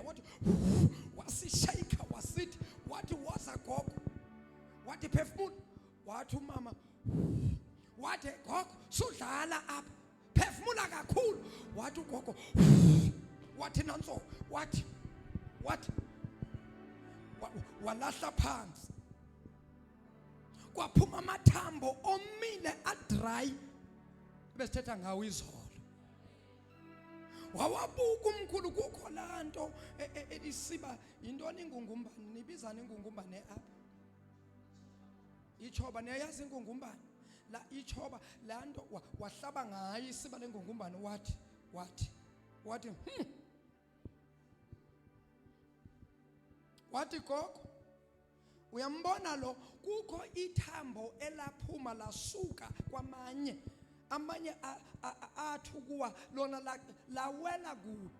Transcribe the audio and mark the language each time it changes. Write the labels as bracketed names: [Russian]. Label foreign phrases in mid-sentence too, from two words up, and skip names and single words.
[Xhosa] wathi wasishayika wasithi wathi woza gogo wathi phefumula wathi umama wathi gogo sudlala apha phefumula kakhulu wathi ugogo wathi nanso wathi walahla phansi kwaphuma amathambo omile adry besithetha ngawo izolo. Wawabuka umkhulu kukho lanto elisiba intoni ingungumbane, nibizana ingungumbane apha. Ichoba niyayazi ingungumbane la ichoba lanto wahlaba ngayo isiba lengungumbane wathi gogo uyambona lo kukho ithambo elaphuma lasuka kwamanye amanye athukuwa lona lawela kude.